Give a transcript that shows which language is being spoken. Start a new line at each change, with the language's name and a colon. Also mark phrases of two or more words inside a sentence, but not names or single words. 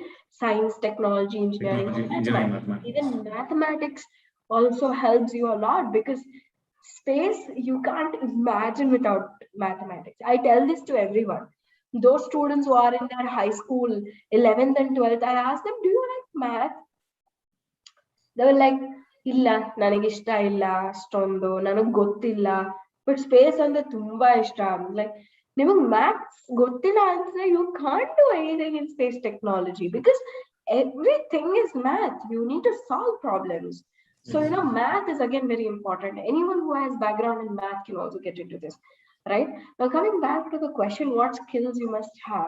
English: Science, technology, engineering, mathematics. Even mathematics also helps you a lot, because space you can't imagine without mathematics. I tell this to everyone. Those students who are in their high school 11th and 12th, I ask them, do you like math? They were like,
Kannada: ಇಲ್ಲ ನನಗೆ ಇಷ್ಟ ಇಲ್ಲ ಅಷ್ಟೊಂದು ನನಗೆ ಗೊತ್ತಿಲ್ಲ, but space andre tumba ishta.
English: Like,
Kannada: ನಿಮಗೆ maths ಗೊತ್ತಿಲ್ಲ ಅಂದ್ರೆ
English: you can't do anything in space technology, because everything is math. You need to solve problems. So, math is again very important. Anyone who has background in math can also get into this, right? Now, coming back to the question, what skills you must have?